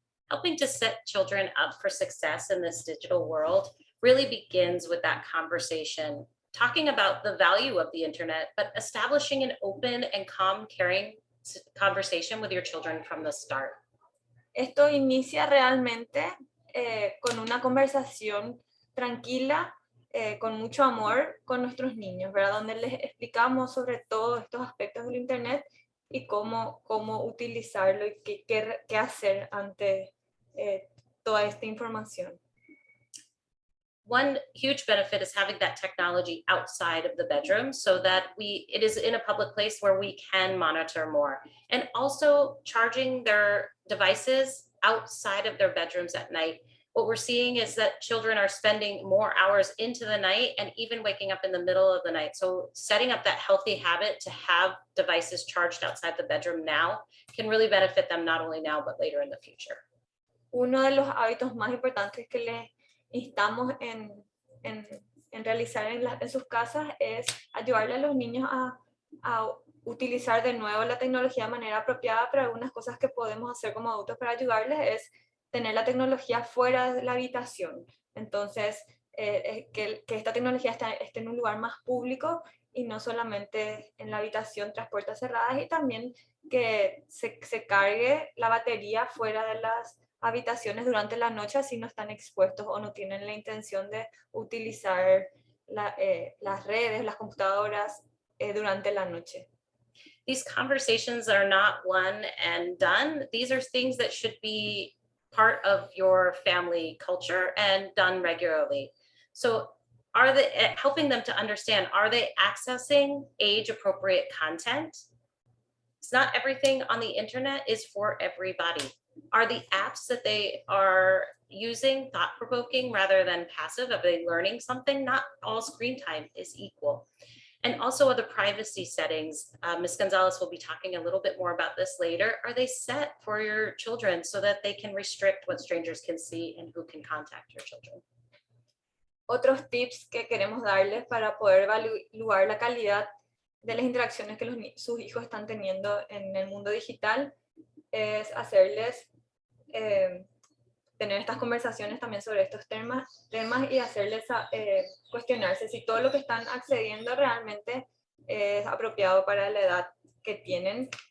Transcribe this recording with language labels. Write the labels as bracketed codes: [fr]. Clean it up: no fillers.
[en] Helping to set children up for success in this digital world really begins with that conversation, talking about the value of the internet, but establishing an open and calm, caring conversation with your children from the start. [es] Esto inicia realmente con una conversación tranquila, con mucho amor con nuestros niños, ¿verdad? Donde les explicamos sobre todos estos aspectos del internet y cómo utilizarlo y qué hacer ante toda esta información. [en] One huge benefit is having that technology outside of the bedroom so that it is in a public place where we can monitor more, and also charging their devices outside of their bedrooms at night. What we're seeing is that children are spending more hours into the night and even waking up in the middle of the night. So setting up that healthy habit to have devices charged outside the bedroom now can really benefit them not only now, but later in the future. [es] Uno de los hábitos más importantes que les instamos en realizar en sus casas es ayudarle a los niños a utilizar de nuevo la tecnología de manera apropiada, pero algunas cosas que podemos hacer como adultos para ayudarles es tener la tecnología fuera de la habitación. Entonces, que esta tecnología esté en un lugar más público y no solamente en la habitación tras puertas cerradas, y también que se cargue la batería fuera de las habitaciones durante la noche, así no están expuestos o no tienen la intención de utilizar las redes, las computadoras durante la noche. [en] These conversations are not one and done. These are things that should be part of your family culture and done regularly. So are they helping them to understand, are they accessing age appropriate content? It's not everything on the internet is for everybody. Are the apps that they are using thought-provoking rather than passive? Are they learning something? Not all screen time is equal. And also other privacy settings. Ms. Gonzalez will be talking a little bit more about this later. Are they set for your children so that they can restrict what strangers can see and who can contact your children? [es] Otros tips que queremos darles para poder evaluar la calidad de las interacciones que sus hijos están teniendo en el mundo digital es hacerles tener estas conversaciones también sobre estos temas y hacerles cuestionarse si todo lo que están accediendo realmente es apropiado para la edad que tienen,